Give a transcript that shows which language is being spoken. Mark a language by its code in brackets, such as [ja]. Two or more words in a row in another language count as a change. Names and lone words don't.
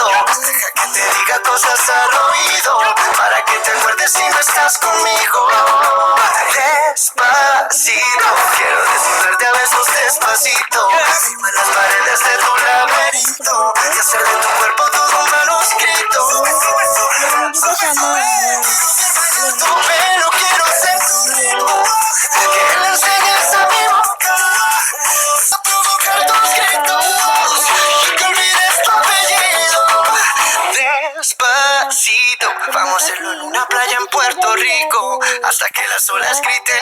[es] Deja que te diga cosas al oído, para que te acuerdes si no estás conmigo. Despacito, quiero desnudarte a besos despacito. Firma las paredes de tu laberinto y hacer de tu cuerpo todo un manuscrito. [id] Belum juga sama. [es] Tu pelo, quiero ser tu ritmo, que le enseñes a mi boca a provocar tus gritos, y que olvides tu apellido. Despacito, vamos a hacerlo en una playa en Puerto Rico, hasta que las olas griten ay bendito,